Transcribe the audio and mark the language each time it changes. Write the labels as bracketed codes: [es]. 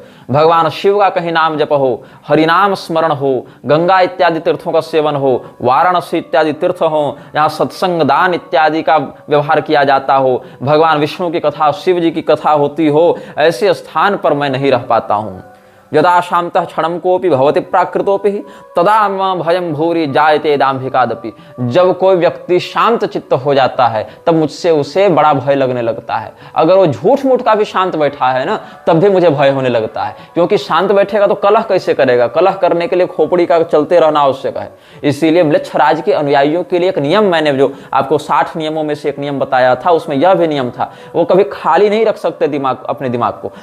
[hi] भगवान शिव का कहीं नाम जप हो, हरिनाम स्मरण हो, गंगा इत्यादि तीर्थों का सेवन हो, वाराणसी इत्यादि तीर्थ हो, यहाँ सत्संग दान इत्यादि का व्यवहार किया जाता हो, भगवान विष्णु की कथा, शिव जी की कथा होती हो, ऐसे स्थान पर मैं नहीं रह पाता हूँ। [sa] यदा शांतः क्षणं कोपि भवति प्राकृतोपि तदा मम भयं भूरि जायते दाम्भिकादपि। [hi] जब कोई व्यक्ति शांत चित्त हो जाता है तब मुझसे उसे बड़ा भय लगने लगता है। अगर वो झूठ मूठ का भी शांत बैठा है ना, तब भी मुझे भय होने लगता है, क्योंकि शांत बैठेगा तो कलह कैसे करेगा? कलह करने के लिए खोपड़ी का चलते रहना आवश्यक है। इसीलिए म्लेच्छ राज के अनुयायियों के लिए एक नियम, मैंने जो आपको 60 नियमों में से एक नियम बताया था, उसमें यह भी नियम था, वो कभी खाली नहीं रख सकते दिमाग, अपने दिमाग को।